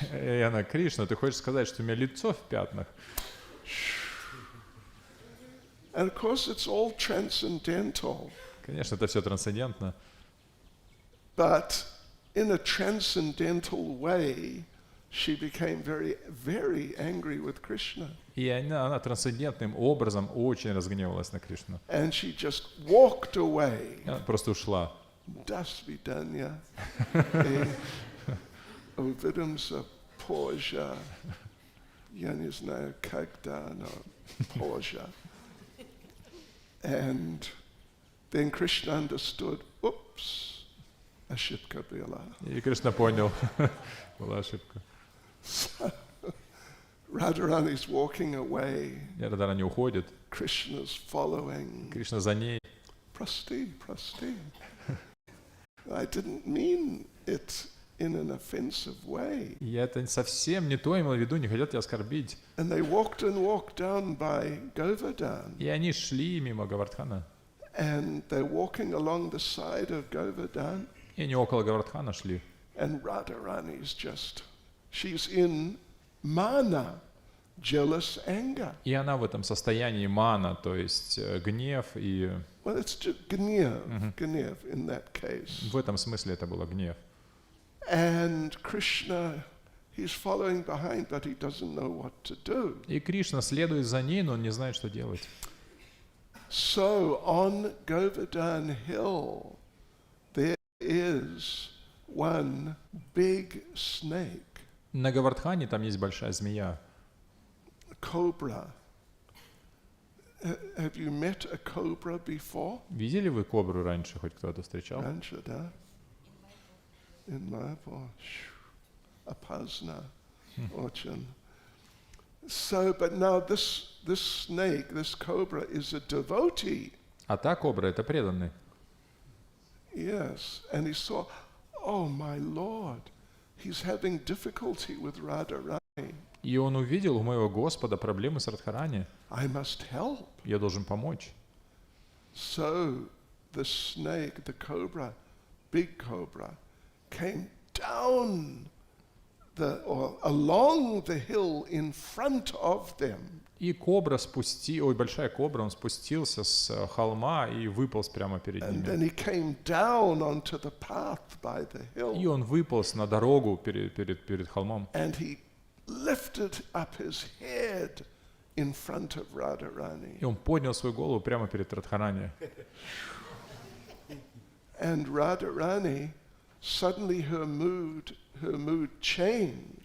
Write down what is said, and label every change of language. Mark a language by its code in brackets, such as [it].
[ru] И она, Кришна, ты хочешь сказать, что у меня лицо в пятнах? [en] And of course it's all transcendental. [ru] Конечно, это все трансцендентно. [en] But in a transcendental way, she became very, very angry with Krishna. [ru] И она трансцендентным образом очень разгневалась на Кришну. [en] And she just walked away. [ru] Она просто ушла. До свидания. Увидимся позже. Я не знаю, когда, но позже. [en] And then Krishna understood, oops, [ru] ошибка была. И Кришна понял, была ошибка. [en] Radharani's walking away. [ru] И Радхарани уходит. [en] Krishna's following. [ru] Кришна за ней. Прости. [en] I didn't mean it in an offensive way. [ru] Я это совсем не то имел в виду, не хотел тебя оскорбить. [en] And they walked down by Govardhan. [ru] И они шли мимо Говардхана. [en] And they're walking along the side of Govardhan. [ru] И они около Говардхана шли. [en] And Radharani's she's in mana, jealous anger. [ru] И она в этом состоянии мана, то есть гнев и... [en] Well, it's just гнев in that case. [ru] В этом смысле это было гнев. [en] And Krishna, he's following behind, but he doesn't know what to do. [ru] И Кришна следует за ней, но он не знает, что делать. [en] So on Govardhan Hill, there is one big snake. [ru] На Говардхане там есть большая змея. [en] Cobra. Have you met a cobra before? [ru] Видели вы кобру раньше? Хоть кто-то встречал? Раньше, да. [en] In Mayapur. [ru] Опасно. Очень. [en] So, but now this snake, this cobra, is a devotee. [ru] А та кобра — это преданный. [en] Yes, and he saw, oh my Lord, he's having difficulty with Radharani. [ru] И он увидел у моего Господа проблемы с Радхарани. [en] I must help. [ru] Я должен помочь. [en] So the snake, the cobra, big cobra, came down along the hill in front of them. [ru] И большая кобра, он спустился с холма и выполз прямо перед [en] And then [ru] ними. [en] he came down onto the path by the hill. [ru] И он выполз на дорогу перед холмом. [en] And he lifted up his head in front of Radharani. [ru] И он поднял свою голову прямо перед Радхарани. [en] And Radharani, suddenly her mood changed.